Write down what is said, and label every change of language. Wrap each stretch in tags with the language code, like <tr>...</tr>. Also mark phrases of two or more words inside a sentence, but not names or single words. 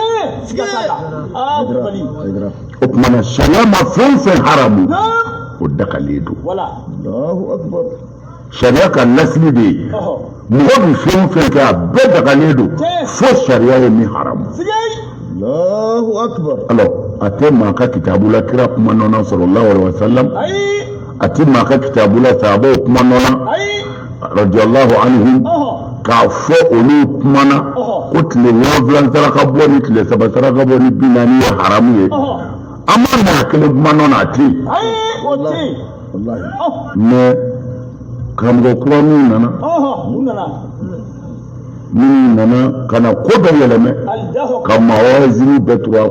<bm>o tumana sariya ma fɛn fɛn haramu o dagalen don sariya ka lasili de ye mɔgɔ bɛ fɛn fɛn kɛ a bɛɛ dagalen don fo sariya ye min haramu alors a tɛ maa ka kitabu la kira kuma nɔnɔ</bm> <ar>صلى الله عليه وسلم</ar> <bm>a tɛ maa ka kitabu la sahabaw kuma nɔnɔ</bm> <ar>رضي الله عنهم</ar> <bm>k'a fɔ olu kumana ko tile 7 saraka bɔ ni tile 3 saraka bɔ ni 40 ye haramu ye an ma na kelen kuma nɔ a tɛ mais karamɔgɔ kura min nana minnu nana ka na ko dɔ yɛlɛmɛ ka mawaziri bɛɛ tugu a</bm>